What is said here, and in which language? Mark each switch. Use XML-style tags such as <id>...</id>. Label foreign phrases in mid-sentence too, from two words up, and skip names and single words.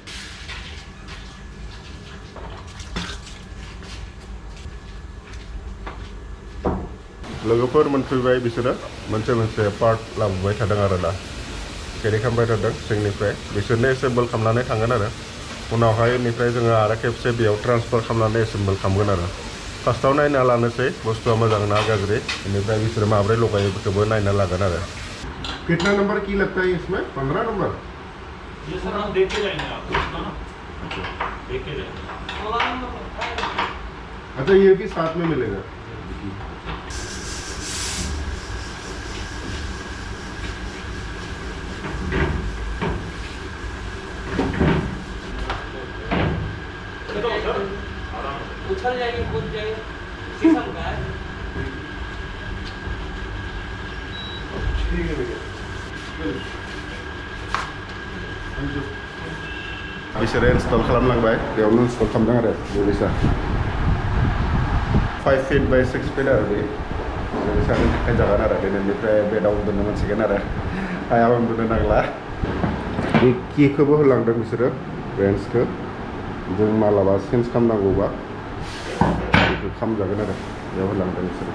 <brx>लोगोफोर मोनफैबाय बिसोरो मोनसे पार्ट लाबोबाय थादों आरो दा केरि खालामबाय थादों जोंनिफ्राय बिसोरनो एसेम्बल खालामनानै थांगोन आरो उनावहाय बेनिफ्राय जोङो आरो खेबसे बेयाव ट्रान्सफार खालामनानै एसेम्बल खालामगोन आरो फार्स्टआव नायना लानोसै बुस्थुआ मोजां ना गाज्रि बेनिफ्राय बिसोरो माब्रै लगायो बेखौबो नायना लागोन आरो</brx> <hi>कितना नंबर की लगता है इसमें 15 नंबर ये सर हम देख के जाएंगे आपको इसका ना देख के जाएंगे अच्छा ये भी साथ में मिलेगा उछल जाएगी कूद जाएगी शीशम का है ठीक है भैया</hi> <brx>बिसोरो इनस्टल खालामलांबाय बेयावनो इनस्टल खालामदों आरो बेबायसा</brx> <en>5 feet by 6 feet</en> <brx>आरो बे बेबायसानि थाखाय जागोन आरो दिनैनिफ्राय बेडआव उन्दुनो मोनसिगोन आरो हायाव उन्दुनो नांला बे किखौबो होलांदों बिसोरो रेन्सखौ जों मालाबा चेन्ज खालामनांगौबा बेखौ खालामजागोन आरो बेयाव होलांदों बिसोरो</brx>